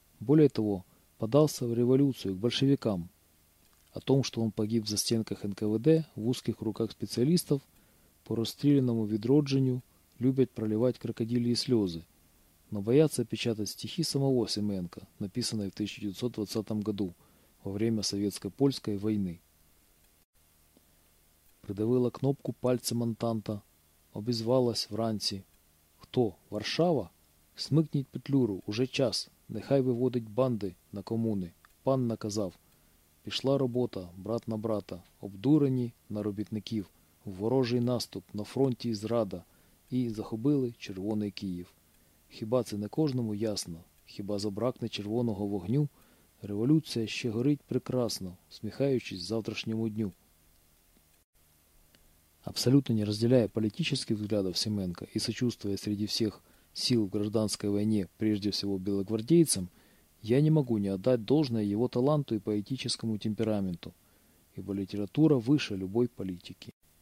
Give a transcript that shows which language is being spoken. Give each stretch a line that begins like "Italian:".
Russian: Более того, подался в революцию к большевикам. О том, что он погиб в застенках НКВД, в узких руках специалистов, по расстрелянному Відродженню любят проливать крокодильи слезы, но боятся печатать стихи самого Семенко, написанные в 1920 году, во время советско-польской войны.
Ukrainian: Придавила кнопку пальцем Антанта, обізвалась вранці. Хто? Варшава? Смикніть Петлюру, уже час, нехай виводить банди на комуни. Пан наказав. Пішла робота, брат на брата, обдурені на робітників, в ворожий наступ, на фронті зрада, і захопили червоний Київ. Хіба це не кожному ясно? Хіба забракне червоного вогню? Революція ще горить прекрасно, сміхаючись завтрашньому дню.
Russian: Абсолютно не разделяя политических взглядов Семенко и сочувствуя среди всех сил в гражданской войне, прежде всего белогвардейцам, я не могу не отдать должное его таланту и поэтическому темпераменту, ибо литература выше любой политики.